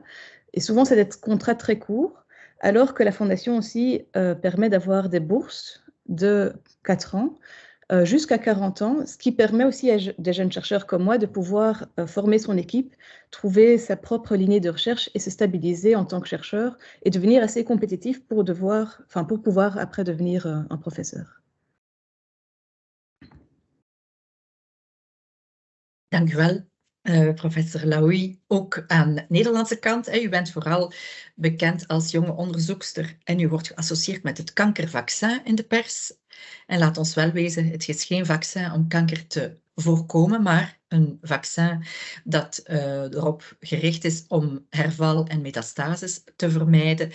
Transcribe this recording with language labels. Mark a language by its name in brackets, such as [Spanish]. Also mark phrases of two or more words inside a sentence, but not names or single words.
[French] Et souvent, c'est des contrats très courts, alors que la Fondation aussi permet d'avoir des bourses de 4 ans jusqu'à 40 ans, ce qui permet aussi à des jeunes chercheurs comme moi de pouvoir former son équipe, trouver sa propre lignée de recherche et se stabiliser en tant que chercheur et devenir assez compétitif pour pouvoir après devenir un professeur. [Dutch] Dank u wel, professor Laoui. Ook aan de Nederlandse kant, u bent vooral bekend als jonge onderzoekster en u wordt geassocieerd met het kankervaccin in de pers. En laat ons wel wezen, het is geen vaccin om kanker te voorkomen, maar een vaccin dat erop gericht is om herval en metastases te vermijden.